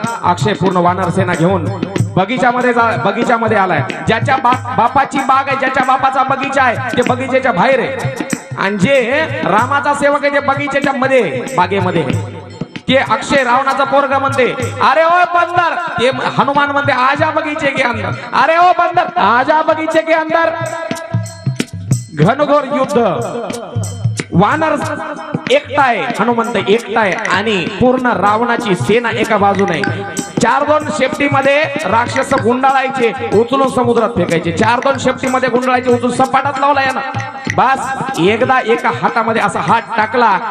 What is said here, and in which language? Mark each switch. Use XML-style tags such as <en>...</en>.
<mr>अक्षय पूर्ण वानर सेना घेऊन बगीच्यामध्ये आलाय. ज्याच्या बापाची बाग आहे, ज्याच्या बापाचा बगीचा आहे ते बगीच्याच्या बाहेर आहे. आणि जे रामाचा सेवक आहे ते बगीच्याच्या मध्ये बागेमध्ये. ते अक्षय रावणाचा पोरगा म्हणते</mr> <hi>अरे ओ बंदर.</hi> <mr>ते हनुमान म्हणते</mr> <hi>आजा बगीचे के अंदर. अरे ओ बंदर आजा बगीचे के अंदर.</hi> <mr>घनघोर युद्ध. वानर एकटा आहे, हनुमंत एकटा आहे आणि पूर्ण रावणाची सेना एका बाजूने. 4-2 शेपटीमध्ये राक्षस गुंडाळायचे, उचलून समुद्रात फेकायचे. 4-2 शेपटीमध्ये गुंडाळायचे, उचलून सपाटात लावला यानं. बस एकदा एका हातामध्ये असा हात टाकला.</mr>